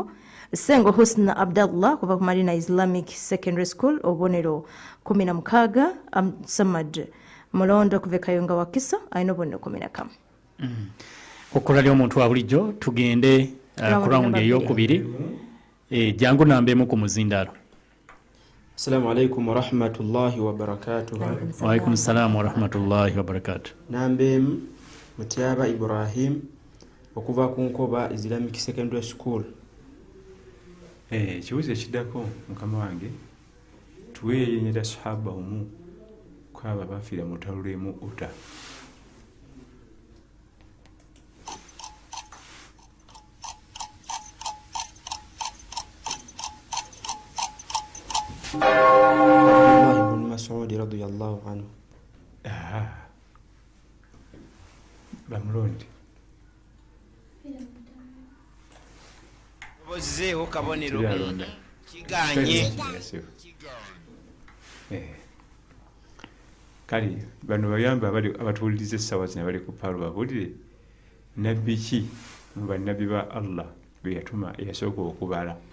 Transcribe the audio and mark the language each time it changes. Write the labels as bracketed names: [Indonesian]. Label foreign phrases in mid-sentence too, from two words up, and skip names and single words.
[Ganda] Sengo Husna Abdallah kuva ku Madina Islamic Secondary School obubonero 16. Samad Mulondo kuva e Kayunga Wakiso alina obubonero 11. Okukolera omuntu wa bulijjo tugende ku round ey'okubiri. Jangu nambeemu ku muzindaalo. [Arabic] السلام عليكم ورحمة الله وبركاته. وعليكم السلام ورحمة الله وبركاته. [Ganda] Nambeemu Mutyaba Ibrahim okuva ku Nkoba Islamic Secondary School. Kibuuzo ekiddako mukama wange tuweeyenyera sahaba omu kwaba bafiira mu lutalo lw'e Uta. [Arabic] عبد الله بن مسعود رضي الله عنه. [Ganda] Bamulonde. Bozeewo kabonero kiganye. Kali bano bayamba abatuwuliriza essaawa zino bali ku paalo babuulire nabbi ki mu bannabbi ba Allah be yatuma eyasooka okubala.